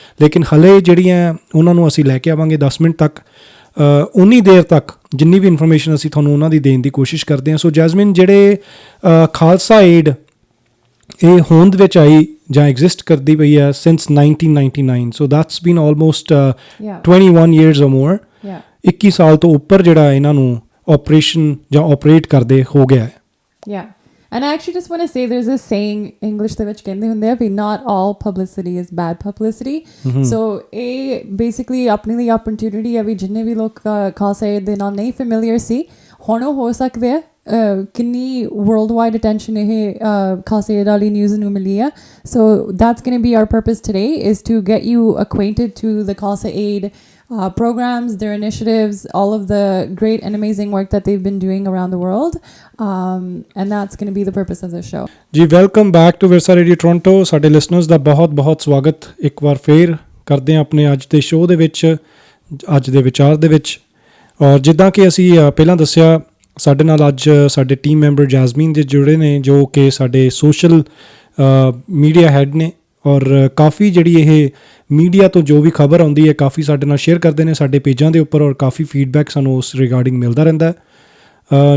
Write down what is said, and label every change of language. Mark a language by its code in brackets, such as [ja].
[pa] ਲੇਕਿਨ ਹਲੇ ਜਿਹੜੀਆਂ ਉਹਨਾਂ ਨੂੰ ਅਸੀਂ ਲੈ ਕੇ ਆਵਾਂਗੇ 10 ਮਿੰਟ ਤੱਕ, ਉਨੀ ਦੇਰ ਤੱਕ ਜਿੰਨੀ ਵੀ ਇਨਫੋਰਮੇਸ਼ਨ ਅਸੀਂ ਤੁਹਾਨੂੰ ਉਹਨਾਂ ਦੀ ਦੇਣ ਦੀ ਕੋਸ਼ਿਸ਼ ਕਰਦੇ ਹਾਂ। ਸੋ ਜੈਸਮਿਨ, ਜਿਹੜੇ ਖਾਲਸਾ ਏਡ ਇਹ ਹੋਂਦ ਵਿੱਚ ਆਈ ਜਾਂ ਐਗਜ਼ਿਸਟ ਕਰਦੀ ਪਈ ਹੈ since 1999, [en] so that's been almost 21 years or more, [pa] 21 ਸਾਲ ਤੋਂ ਉੱਪਰ ਜਿਹੜਾ ਇਹਨਾਂ ਨੂੰ ਆਪਰੇਸ਼ਨ ਜਾਂ ਆਪਰੇਟ ਕਰਦੇ ਹੋ ਗਿਆ ਹੈ। [en] Yeah. And I actually just want to say there's this saying English [pa] ਦੇ ਵਿੱਚ ਕਹਿੰਦੇ ਹੁੰਦੇ ਆ ਵੀ [en] not all publicity is bad publicity. [pa] So ਇਹ basically ਆਪਣੇ ਲਈ opportunity ਹੈ ਵੀ ਜਿੰਨੇ ਵੀ ਲੋਕ ਖਾਲਸਾ ਏਡ ਦੇ ਨਾਲ ਨਹੀਂ familiar ਸੀ, ਹੁਣ ਉਹ ਹੋ ਸਕਦੇ ਆ। ਕਿੰਨੀ ਵਰਲਡ ਵਾਈਡ ਅਟੈਂਸ਼ਨ ਇਹ ਖਾਲਸਾ ਏਡ ਵਾਲੀ ਨਿਊਜ਼ ਨੂੰ ਮਿਲੀ ਆ। [en] So that's going to be our purpose today, is to get you acquainted to the Khalsa Aid programs, their initiatives, all of the great and amazing work that they've been doing around the world, and that's going to be the purpose of this show. ਜੀ welcome back to Virsa radio Toronto. [pa] ਸਾਡੇ listeners ਦਾ ਬਹੁਤ ਸਵਾਗਤ ਇੱਕ ਵਾਰ ਫੇਰ ਕਰਦੇ ਹਾਂ ਆਪਣੇ ਅੱਜ ਦੇ ਸ਼ੋਅ ਦੇ ਵਿੱਚ, ਅੱਜ ਦੇ ਵਿਚਾਰ ਦੇ ਵਿੱਚ। ਔਰ ਜਿੱਦਾਂ ਕਿ ਅਸੀਂ ਪਹਿਲਾਂ ਦੱਸਿਆ, ਸਾਡੇ ਨਾਲ ਅੱਜ ਸਾਡੇ ਟੀਮ ਮੈਂਬਰ ਜੈਸਮੀਨ ਦੇ ਜੁੜੇ ਨੇ, ਜੋ ਕਿ ਸਾਡੇ ਸੋਸ਼ਲ ਮੀਡੀਆ ਹੈਡ ਨੇ ਔਰ ਕਾਫੀ ਜਿਹੜੀ ਇਹ ਮੀਡੀਆ ਤੋਂ ਜੋ ਵੀ ਖਬਰ ਆਉਂਦੀ ਹੈ ਕਾਫੀ ਸਾਡੇ ਨਾਲ ਸ਼ੇਅਰ ਕਰਦੇ ਨੇ ਸਾਡੇ ਪੇਜਾਂ ਦੇ ਉੱਪਰ, ਔਰ ਕਾਫੀ ਫੀਡਬੈਕ ਸਾਨੂੰ ਉਸ ਰਿਗਾਰਡਿੰਗ ਮਿਲਦਾ ਰਹਿੰਦਾ ਹੈ।